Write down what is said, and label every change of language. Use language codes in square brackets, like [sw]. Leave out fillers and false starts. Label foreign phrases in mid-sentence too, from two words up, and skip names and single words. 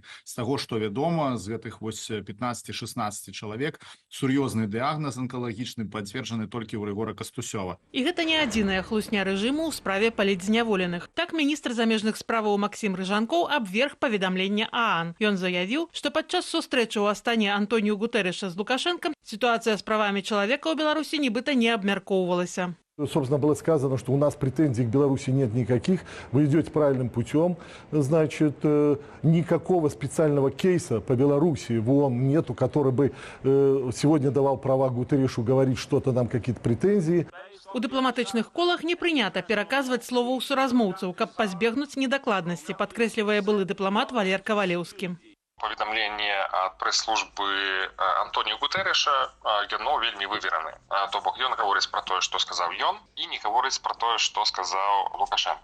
[be] З таго, што вядома, з гэтых вось 15-16 чалавек сур'ёзны дыягназ анкалагічны пацверджаны толькі ў Рыгора Кастусёва. І гэта не адзіная хлусня рэжыму ў справе палітзняволеных. Так міністр замежных справаў Максім Рыжанкоў абверг паведамленне ААН. Ён заявіў, што падчас сустрэчы ў Астане Антоніу Гутэрэша з Лукашэнкам [ru] ситуация с правами человека у Беларуси [be] нібыта не обмяркоўвалася. [ru] Собственно, было сказано, что у нас претензий к Беларуси нет никаких, вы идете правильным путем, значит, никакого специального кейса по Беларуси в ООН нету, который бы сегодня давал права Гутеррешу говорить что-то нам, какие-то претензии. [be] У дыпламатычных колах не прынята пераказваць слова ў суразмоўцаў, каб пазбегнуць недакладнасці, падкрэслівае былы дыпламат Валер Кавалеўскі. Паведамленне ад прэс-службы Антоніо Гутэрэша, яно вельмі вывераны. То бок ён гаворыць пра тое, што сказаў ён, і не гаворыць пра тое, што сказаў Лукашенко.